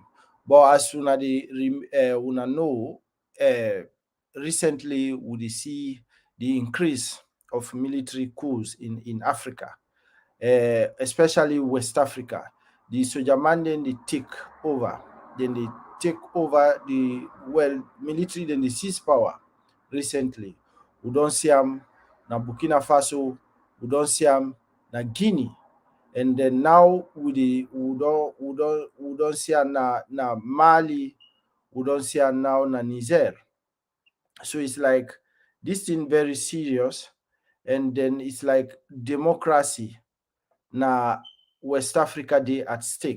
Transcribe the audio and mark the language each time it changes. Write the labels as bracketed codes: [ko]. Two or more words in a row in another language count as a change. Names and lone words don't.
[pcm] But as soon as una know, uh, recently we see the increase of military coups in Africa, especially West Africa. The Sojaman then they take over, then they take over the military, then they seize power recently. We don't see them na Burkina Faso, we don't see them na Guinea, and then now we don't see am na Mali, we don't see am now na Niger. So it's like this thing very serious, and then it's like democracy na West Africa dey at stake.